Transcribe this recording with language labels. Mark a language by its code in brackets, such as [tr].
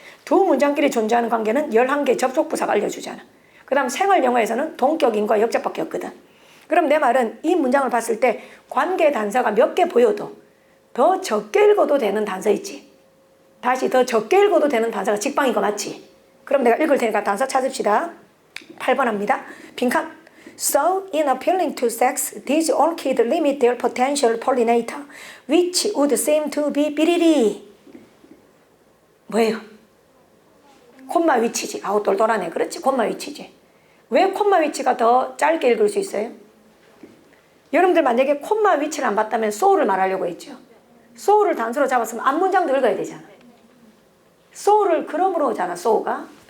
[ko] 두 문장끼리 존재하는 관계는 11개 접속부사가 알려주잖아. 그 다음 생활영어에서는 동격, 인과, 역접밖에 없거든. 그럼 내 말은 이 문장을 봤을 때 관계 단서가 몇 개 보여도 더 적게 읽어도 되는 단서 있지. 다시 더 적게 읽어도 되는 단서가 직방인 거 맞지? 그럼 내가 읽을 테니까 단서 찾읍시다. 8번 합니다. 빈칸. [en] So, in appealing to sex, these orchids limit their potential pollinator, which would seem to be 삐리리. [ko] 뭐예요? 콤마 위치지. 아우 똘똘하네. 그렇지. 콤마 위치지. 왜 콤마 위치가 더 짧게 읽을 수 있어요? 여러분들 만약에 콤마 위치를 안 봤다면 so를 말하려고 했죠. so를 단수로 잡았으면 앞문장도 읽어야 되잖아. so를 그러므로잖아, so가.